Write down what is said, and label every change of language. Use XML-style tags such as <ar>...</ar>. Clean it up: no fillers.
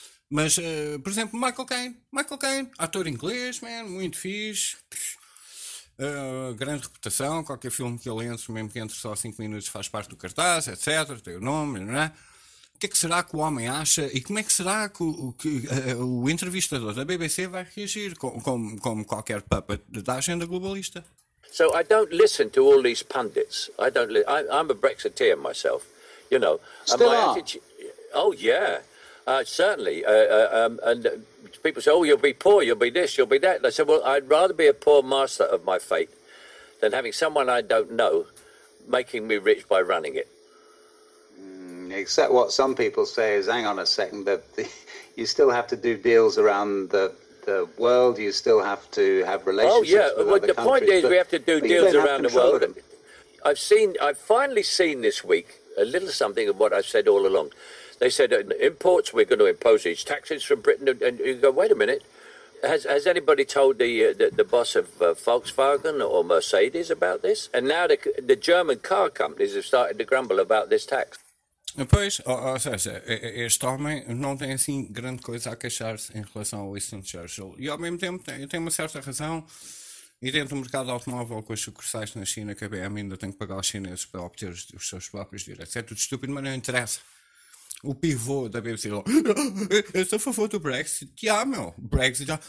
<pt>Mas, por exemplo, Michael Caine, ator inglês, man, muito fixe, grande reputação, qualquer filme que ele entre, mesmo que entre só 5 minutos, faz parte do cartaz, etc, tem o nome, não é? O que é que será que o homem acha e como é que será que o entrevistador da BBC vai reagir, como qualquer puppet da agenda globalista?</pt> <en>So I don't listen to all these pundits, I'm a Brexiteer myself, you know. Still are? Oh yeah. Certainly. And people say, oh, you'll be poor, you'll be this, you'll be that. And I said, well, I'd rather be a poor master of my fate than having someone I don't know making me rich by running it. Except what some people say is, hang on a second, that you still have to do deals around the world, you still have to have relationships with other countries. Oh, yeah, well, the point is we have to do deals around the world. I've finally seen this week a little something of what I've said all along. They said imports, we're going to impose these taxes from Britain. And you go, wait a minute. Has anybody told the boss of Volkswagen or Mercedes about this? And now the German car companies have started to grumble about this tax.</en> <pt>Pois, ou seja, este homem não tem assim grande coisa a queixar-se em relação ao Winston Churchill. E ao mesmo tempo tem uma certa razão. E dentro do mercado automóvel com as sucursais na China, que a BMW ainda tem que pagar aos chineses para obter os seus próprios direitos. É tudo estúpido, mas não interessa. O pivô da BBC, eu sou a favor do Brexit, já, meu, Brexit, já.</pt>